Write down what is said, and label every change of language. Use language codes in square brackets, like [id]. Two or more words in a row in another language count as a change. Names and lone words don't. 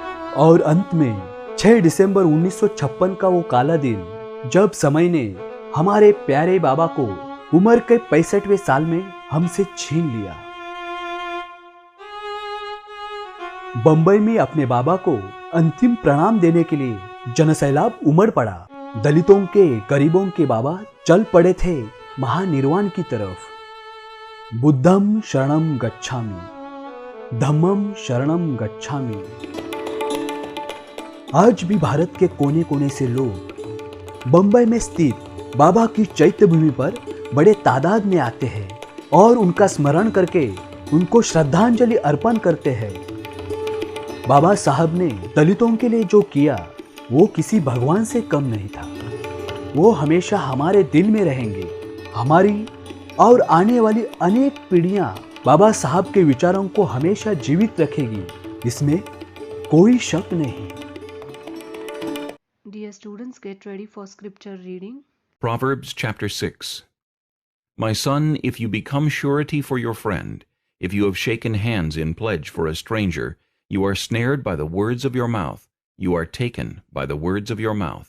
[hi] और अंत में 6 दिसंबर 1956 का वो काला दिन जब समय ने हमारे प्यारे बाबा को उम्र के 65वें साल में हमसे छीन लिया। बंबई में अपने बाबा को अंतिम प्रणाम देने के लिए जनसैलाब उमड़ पड़ा। दलितों के, गरीबों के बाबा चल पड़े थे महानिर्वाण की तरफ। [pi] बुद्धम शरणम गच्छामि, धम्मम शरणम गच्छामि। [hi] आज भी भारत के कोने कोने से लोग बंबई में स्थित बाबा की चैत्य भूमि पर बड़े तादाद में आते हैं और उनका स्मरण करके उनको श्रद्धांजलि अर्पण करते हैं। बाबा साहब ने दलितों के लिए जो किया वो किसी भगवान से कम नहीं था। वो हमेशा हमारे दिल में रहेंगे। हमारी और आने वाली अनेक पीढ़ियां बाबा साहब के विचारों को हमेशा जीवित रखेगी, इसमें कोई शक नहीं। [en] Dear students, get ready for scripture reading. Proverbs chapter 6. My son, if you become surety for your friend, if you have shaken hands in pledge for a stranger, you are snared by the words of your mouth, you are taken by the words of your mouth.